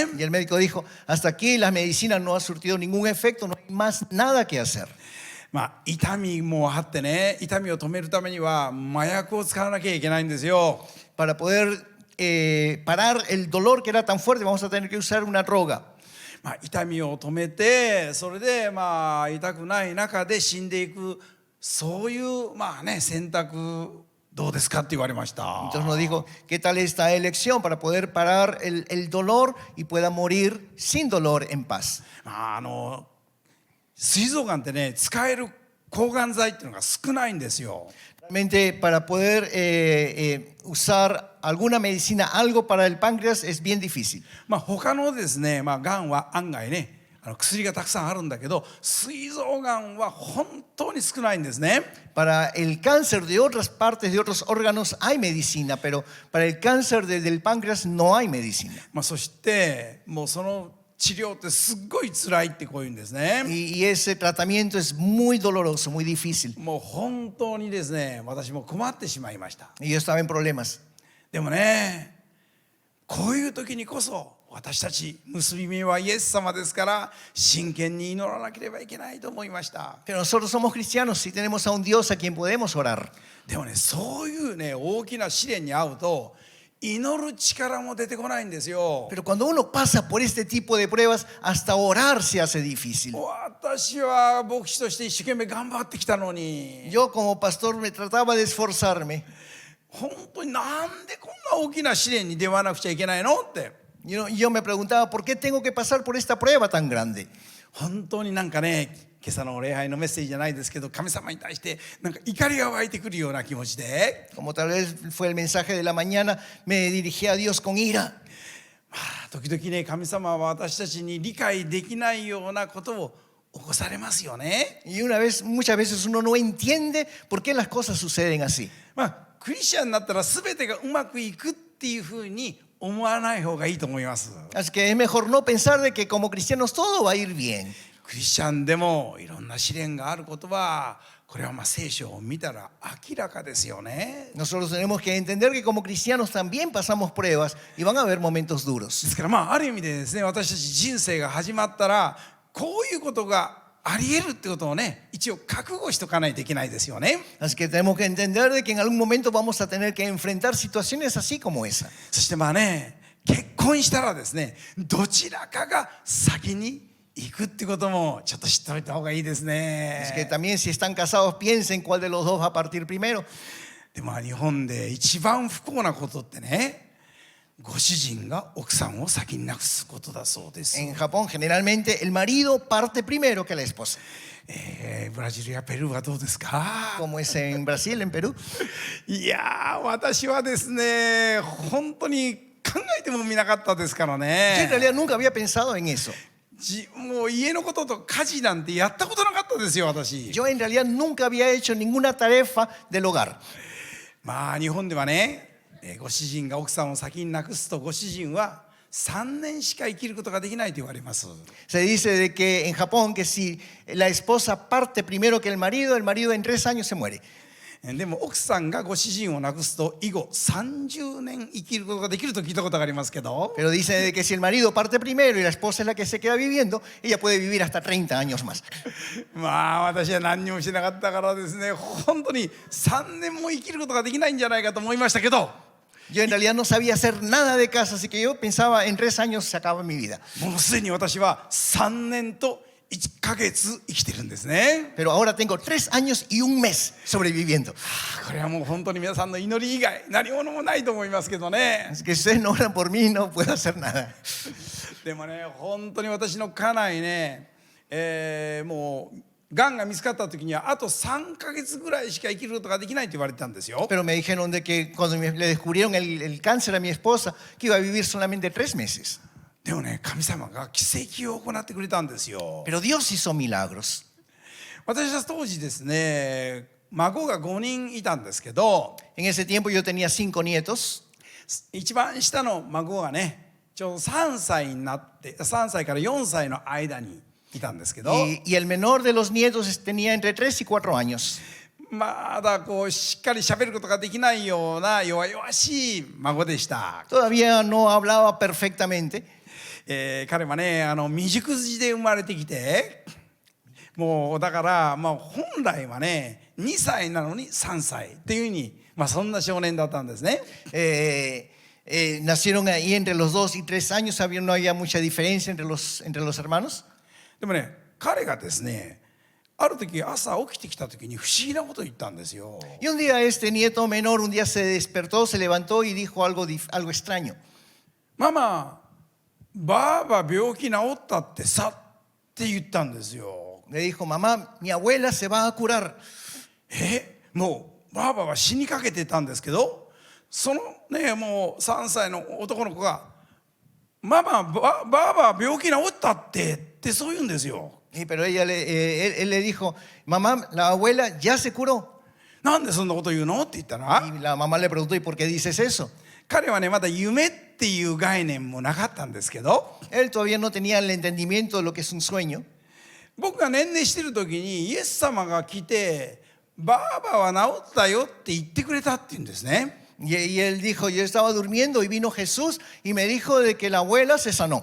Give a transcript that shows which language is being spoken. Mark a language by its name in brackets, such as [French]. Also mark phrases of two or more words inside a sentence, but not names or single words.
[Spanish] Y el médico dijo, hasta aquí la medicina no ha surtido ningún efecto, no hay más nada que hacer. [Japanese] 痛みもあってね、痛みを止めるためには麻薬を使わなきゃいけないんですよ。 [Spanish] Para poder parar el dolor que era tan fuerte, vamos a tener que usar una droga. [Japanese] 痛みを止めて、それで痛くない中で死んでいく、そういう選択どうですかって言われました。 [Spanish] Entonces nos dijo, ¿qué tal esta elección para poder parar el dolor y pueda morir sin dolor en paz? [Japanese] 膵臓がんってね、使える抗がん剤っていうのが少ないんですよ。 [Spanish] Realmente para poder usar alguna medicina, algo para el páncreas es bien difícil. [Japanese] 他のですね、がんは案外ね、薬がたくさんあるんだけど、膵臓がんは本当に少ないんですね。 [Spanish] Para el cáncer de otras partes, de otros órganos, hay medicina, pero para el cáncer del páncreas no hay medicina. [Japanese] そしてもうその治療ってすっごい辛いってこう言うんですね。 [Spanish] Y ese tratamiento es muy doloroso, muy difícil. [Japanese] もう本当にですね、私も困ってしまいました。 [Spanish] Y yo estaba en problemas. [Japanese] でもね、こういう時にこそ私たち結び目はイエス様ですから、真剣に祈らなければいけないと思いました。 [Spanish] Pero nosotros somos cristianos y tenemos a un Dios a quien podemos orar. [Japanese] でもね、そういうね、大きな試練に遭うと祈る力も出てこないんですよ。 [Spanish] Pero cuando uno pasa por este tipo de pruebas, hasta orar se hace difícil. [Japanese] 私は牧師として一生懸命頑張ってきたのに、 [Spanish] Yo como pastor me trataba de esforzarme. [Japanese] 本当になんでこんな大きな試練に出会わなくちゃいけないのって。 [Spanish] Yo me preguntaba, ¿por qué tengo que pasar por esta prueba tan grande? [Japanese] 本当に今朝の礼拝のメッセージじゃないですけど、神様に対して怒りが湧いてくるような気持ちで、 [Spanish] Como tal vez fue el mensaje de la mañana, me dirigí a Dios con ira. [Japanese] 時々ね、神様は私たちに理解できないようなことを起こされますよね。 [Spanish] Y muchas veces uno no entiende por qué las cosas suceden así. [Japanese] クリスチャンになったら全てがうまくいくっていうふうに思わない方がいいと思います。 [Spanish] Así que es mejor no pensar de que como cristianos todo va a ir bien. [Japanese] クリスチャンでもいろんな試練があることは、これは聖書を見たら明らかですよね。 [Spanish] Nosotros tenemos que entender que como cristianos también pasamos pruebas y van a haber momentos [Japanese] で [Spanish] duros. [Japanese] すからある意味でですね、私たち人生が始まったらこういうことがありえるってことをね、一応覚悟しとかないといけないですよね。 [Spanish] Así que tenemos que entender de que en algún momento vamos a tener que enfrentar situaciones así como esa. [Japanese] そして結婚したらですね、どちらかが先に行くってこともちょっと知っておいた方がいいですね。 [Spanish] Es que también si están casados piensen cuál de los dos va a partir primero. [Japanese] で日本で一番不幸なことってね、ご主人が奥さんを先に亡くすことだそうです。 [Spanish] En Japón generalmente el marido parte primero que la esposa. [Japanese] ブラジルやペルーはどうですか？ [Spanish] Como es en Brasil, en Perú. [Japanese] いやー、私はですね、本当に考えてもみなかったですから [Spanish] Yo en [Japanese] ね。 [Spanish] realidad nunca había pensado en eso. [Japanese] もう家のことと家事なんてやったことなかったですよ、私。 [Spanish] Yo en realidad nunca había hecho ninguna tarefa del hogar. [Japanese] 日本ではね、ご主人が奥さんを先に亡くすと、ご主人は3年しか生きることができないと言われます。 [Spanish] Se dice de que en Japón que si la esposa parte primero que el marido en 3 años se muere. [Japanese] でも奥さんがご主人を亡くすと以後30年生きることができると聞いたことがありますけど、 [Spanish] Pero dice de que si el marido parte primero y la esposa es la que se queda viviendo, ella puede vivir hasta 30 años más. [Japanese] 私は何にもしなかったからですね、本当に3年も生きることができないんじゃないかと思いましたけど、 [Spanish] Yo en realidad no sabía hacer nada de casa, así que yo pensaba en 3 años se acaba mi vida. [Japanese] もうすでに私は3年と 1ヶ月生きてるんですね。 [Spanish] Pero ahora tengo 3 años y 1 mes sobreviviendo. [Japanese] これはもう本当に皆さんの祈り以外何者もないと思いますけどね。 [Spanish] Así que si ustedes no oran por mí, no puedo hacer nada. [Japanese] でもね、本当に私の家内ね、もうがんが見つかった時にはあと3ヶ月ぐらいしか生きることができないと言われてたんですよ。 [Spanish] Pero me dijeron de que cuando le descubrieron el cáncer a mi esposa, que iba a vivir solamente 3 meses. [Japanese] でもね、神様が奇跡を行ってくれたんですよ。 [Spanish] Pero Dios hizo milagros. [Japanese] 私は当時ですね、孫が5人いたんですけど、 [Spanish] En ese tiempo yo tenía 5 nietos. [Japanese] 一番下の孫がね、ちょうど3歳になって3歳から4歳の間にいたんですけど、 [Spanish] Y el menor de los nietos tenía entre 3 y 4 años. [Japanese] まだこうしっかり喋ることができないような弱々しい孫でした。 [Spanish] Todavía no hablaba perfectamente. [Japanese] 彼はね、未熟児で生まれてきて、もうだからまあ本来はね2歳なのに3歳っていうふうに、まあそんな少年だったんですね。 [Spanish] Nacieron ahí entre los 2 y 3 años, no había mucha diferencia entre los hermanos. [Japanese] でもね、彼がですね、ある時朝起きてきた時に不思議なことを言ったんですよ。 [Spanish] Y un día este nieto menor un día se despertó, se levantó y dijo algo extraño. [Japanese] ママ、ばあば病気治ったってさって言ったんですよ。 [Spanish] Le dijo, mamá, mi abuela se va a curar. [Japanese] もうばあばは死にかけてたんですけど、そのねもう3歳の男の子がママ、ばあば病気治ったってそう言うんですよ。 [Spanish] Pero él le dijo, mamá, la abuela ya se curó. [Japanese] なんでそんなこと言うのって言ったら、 [Spanish] Y la mamá le preguntó, ¿y por qué dices eso? [Japanese] 彼はねまだ夢っていう概念もなかったんですけど、 [Spanish] Él todavía no tenía el entendimiento de lo que es un sueño. [Japanese] 僕が年齢してる時にイエス様が来てばあばは治ったよって言ってくれたって言うんですね。 [Spanish] Y él dijo, yo estaba durmiendo y vino Jesús y me dijo de que la abuela se sanó.